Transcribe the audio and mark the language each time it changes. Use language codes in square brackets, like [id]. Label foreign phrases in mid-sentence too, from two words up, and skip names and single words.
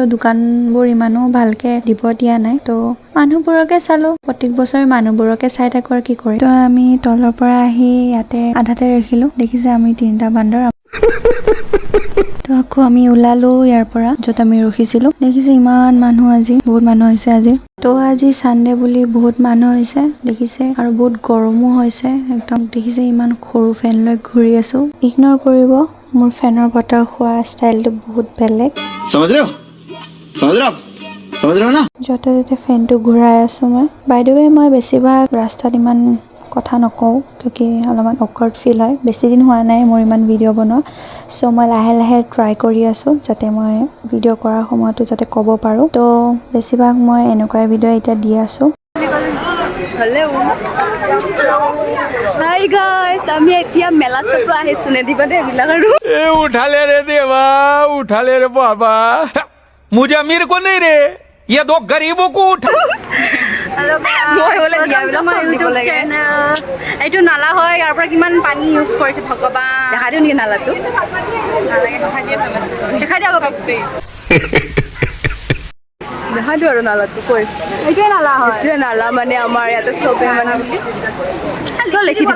[as] দোকানবোৰ ইমানো ভালকে দিব দিয়া নাই তো মানুহবোৰকে চালো প্ৰত্যেক বছৰে মানুহবোৰকে চাই থাকো আৰু কি কৰি তো আমি তলৰ পৰা আহি ইয়াতে আধাতে ৰখিলো দেখিছে আমি 3টা বান্দৰ তো আকৌ আমি ওলালো ইয়াৰ পৰা য'ত আমি ৰখিছিলো দেখিছে ইমান মানুহ আজি বহুত মানুহ হৈছে আজি তো আজি সানডে বুলি বহুত মানুহ হৈছে দেখিছে আৰু বহুত গৰমো হৈছে একদম দেখিছে ইমান সৰু ফেন লৈ ঘূৰি আছো ইগনৰ কৰিব মোৰ ফেনৰ বতাহ খোৱা ষ্টাইলটো বহুত বেলেগ [hi] समझ रहे हो समझ रहे हो ना? [as] য'তে ত'তে ফেনটো ঘূৰাই আছোঁ মই। [en] by the way [as] মই বেছিভাগ ৰাস্তাত ইমান কথা নকওঁ কিয়কি অলপমান অকৱাৰ্ড ফিল হয়। বেছি দিন হোৱা নাই মোৰ ইমান ভিডিঅ' বনোৱা, চ' মই লাহে লাহে ট্ৰাই কৰি আছোঁ যাতে মই ভিডিঅ' কৰাৰ সময়তো যাতে ক'ব পাৰোঁ। তো বেছিভাগ মই এনেকুৱাই ভিডিঅ' এতিয়া দি আছোঁ। [en] hi guys, [as] আমি এতিয়া মেলা চাব আহিছোঁ নেদিবা দেই এইবিলাক আৰু [hi] ए उठा ले रे देवा, उठा ले रे बाबा। मुझे अमीर को नहीं रे, ये दो गरीबों को उठा। [as] এইটো নালা হয়, ইয়াৰ পৰা কিমান পানী ইউজ কৰিছে ভগৱান। দেখা দিওঁ নেকি নালাটো? দেখাই দিয়া অলপ। দেখাই দিওঁ আৰু নালাটো কৈ। এইটোৱে নালা হয়, এইটোৱে নালা মানে আমাৰ ইয়াতে চবে মানে লিখি দিব।